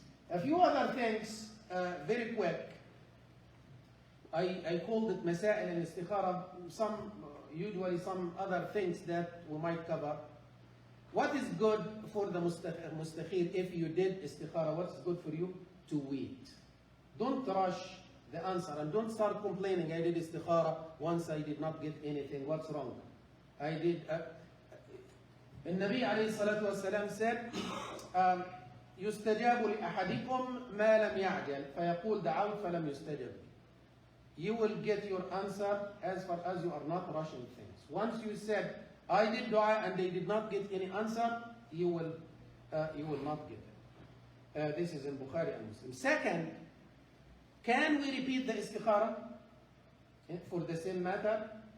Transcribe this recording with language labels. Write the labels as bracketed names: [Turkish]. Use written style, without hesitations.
[English] A few other things, very quick. I called it Masail and istikhara, usually some other things that we might cover. What is good for the mustakhir if you did istikhara? What's good for you? To wait. Don't rush the answer and don't start complaining, I did istikhara, once I did not get anything. What's wrong? I did. [Arabic] النبي عليه الصلاة والسلام [English] said, [Arabic] يستجاب لأحدكم ما لم يعجل فيقول دعوت فلم يستجب. [English] You will get your answer as far as you are not rushing things. Once you said, I did dua and they did not get any answer, you will not get it. This is in Bukhari and Muslim. Second, can we repeat the istikhara for the same matter?